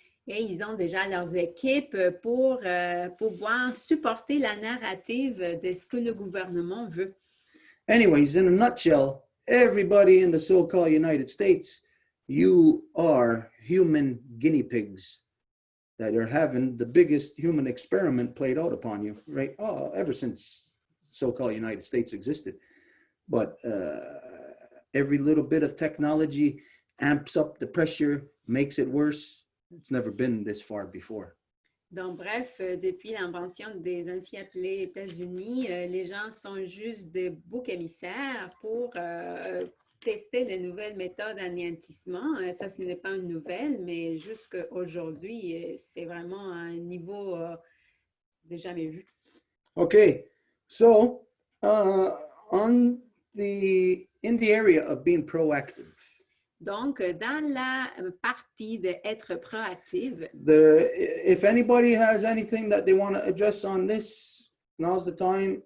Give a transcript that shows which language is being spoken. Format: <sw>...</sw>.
<fr>Et ils ont déjà leurs équipes pour pouvoir supporter la narrative de ce que le gouvernement veut.</fr> <en>Anyways, in a nutshell, everybody in the so-called United States, you are human guinea pigs that are having the biggest human experiment played out upon you, right? Oh, ever since so-called United States existed. But every little bit of technology amps up the pressure, makes it worse. It's never been this far before.</en> <fr>Donc, bref, depuis l'invention des ainsi appelés États-Unis, les gens sont juste des boucs émissaires pour tester les nouvelles méthodes d'anéantissement. Ça, ce n'est pas une nouvelle, mais jusqu'aujourd'hui, c'est vraiment un niveau de jamais vu.</fr> <en>Okay, so in the area of being proactive,</en> <fr>Donc, dans la partie d'être proactive,</fr> <en>if anybody has anything that they want to address on this, now's the time.</en>